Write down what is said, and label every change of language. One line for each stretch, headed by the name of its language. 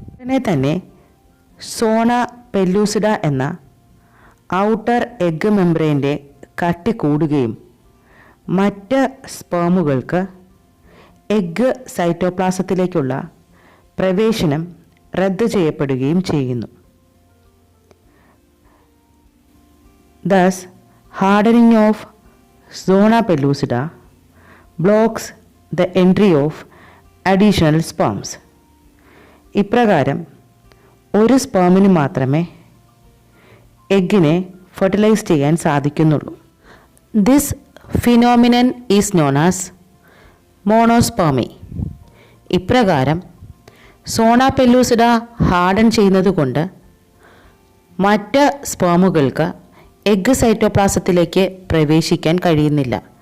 Malayalam: ഉടനെ തന്നെ സോണ പെല്ലുസിഡ എന്ന ഔട്ടർ എഗ് മെംബ്രെയിൻ്റെ കട്ടി കൂടുകയും മറ്റ് സ്പേമുകൾക്ക് എഗ് സൈറ്റോപ്ലാസത്തിലേക്കുള്ള പ്രവേശനം റദ്ദ് ചെയ്യപ്പെടുകയും ചെയ്യുന്നു.
English: Thus, hardening of zona pellucida blocks the entry of additional sperms.
Malayalam: ഇപ്രകാരം ഒരു സ്പേമിന് മാത്രമേ എഗ്ഗിനെ ഫെർട്ടിലൈസ് ചെയ്യാൻ സാധിക്കുന്നുള്ളൂ.
English: This phenomenon is known as monospermy.
Malayalam: ഇപ്രകാരം സോണ പെല്ലുസിഡ ഹാർഡൻ ചെയ്യുന്നത് കൊണ്ട് മറ്റ് സ്പേമുകൾക്ക് എഗ് സൈറ്റോപ്ലാസത്തിലേക്ക് പ്രവേശിക്കാൻ കഴിയുന്നില്ല.